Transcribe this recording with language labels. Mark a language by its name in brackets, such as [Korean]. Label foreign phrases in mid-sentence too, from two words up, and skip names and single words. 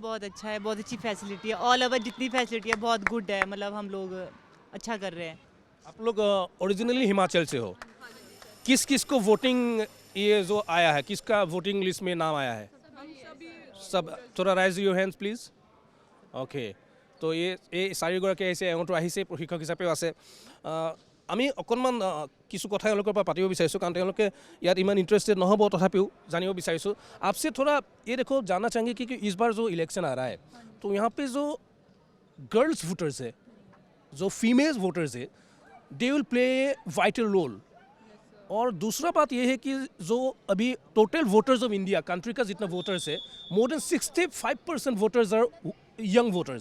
[Hindi] माहौल बहुत अच्छा है, बहुत अच्छी फैसिलिटी है, [English] all over [Hindi] जितनी फैसिलिटी है बहुत गुड है, मतलब हम लोग अच्छा कर रहे हैं। आप लोग ओरिजिनली हिमाचल से हो, किस किस को वोटिंग ये जो आया है, किसका वोटिंग लिस्ट में नाम आया है? सब थोड़ा [English] raise your hands please. [Hindi] ओके, [Assamese] তো এই চাৰিগৰাকী আহিছে, এওঁতো আহিছে প্ৰশিক্ষক হিচাপেও আছে। আমি অকণমান কিছু কথা এওঁলোকৰ পৰা পাতিব বিচাৰিছোঁ, কাৰণ তেওঁলোকে ইয়াত ইমান ইণ্টাৰেষ্টেড নহ'ব, তথাপিও জানিব বিচাৰিছোঁ। [Hindi] आपसे थोड़ा ये देखो जानना चाहेंगे कि इस बार जो इलेक्शन आ रहा है तो यहाँ पे जो [English] girls voters [Hindi] है, जो [English] females voters [Hindi] है, [English] they will play vital role. [Hindi] और दूसरा बात यह है कि जो अभी [English] total voters of India, [Hindi] कंट्री का जितना वोटर्स है, [English] more than 65% voters are young voters.